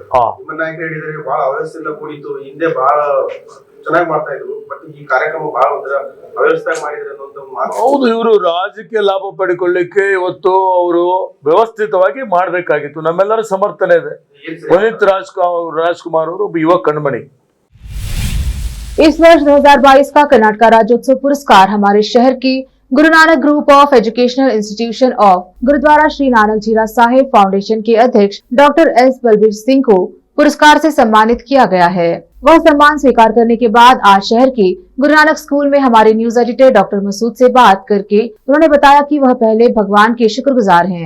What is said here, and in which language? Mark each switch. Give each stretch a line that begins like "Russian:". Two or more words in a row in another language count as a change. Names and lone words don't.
Kannada: ನಿಮ್ಮ ನಾಯಕರು ಹೇಳಿದರೆ ಬಹಳ ಅವ್ಯವಸ್ಥೆಯಿಂದ ಕೂಡಿತು, ಹಿಂದೆ ಬಹಳ ಚೆನ್ನಾಗಿ ಮಾಡ್ತಾ ಇದ್ರು, ಬಟ್ ಈ ಕಾರ್ಯಕ್ರಮ ಬಹಳ ಅವ್ಯವಸ್ಥೆ ಮಾಡಿದ್ರೆ ಅನ್ನೋ ಮಾತು. ಹೌದು, ಇವರು ರಾಜಕೀಯ ಲಾಭ ಪಡಿಕೊಳ್ಳಿಕ್ಕೆ ಇವತ್ತು ಅವರು ವ್ಯವಸ್ಥಿತವಾಗಿ ಮಾಡ್ಬೇಕಾಗಿತ್ತು. ನಮ್ಮೆಲ್ಲರ ಸಮರ್ಥನೆ ಇದೆ. ಪುನೀತ್ ರಾಜ್ಕುಮಾರ್ ಅವರು ಒಬ್ಬ ಯುವ ಕಣ್ಮಣಿ.
Hindi: इस वर्ष 2022 का कर्नाटक राज्योत्सव पुरस्कार हमारे शहर की गुरु नानक ग्रुप ऑफ एजुकेशनल इंस्टीट्यूशन ऑफ गुरुद्वारा श्री नानक जीरा साहिब फाउंडेशन के अध्यक्ष डॉक्टर S बलबीर सिंह को पुरस्कार से सम्मानित किया गया है। वह सम्मान स्वीकार करने के बाद आज शहर के गुरु नानक स्कूल में हमारे
English: news editor
Hindi: डॉक्टर मसूद से बात करके उन्होंने बताया कि वह पहले भगवान के शुक्रगुजार हैं।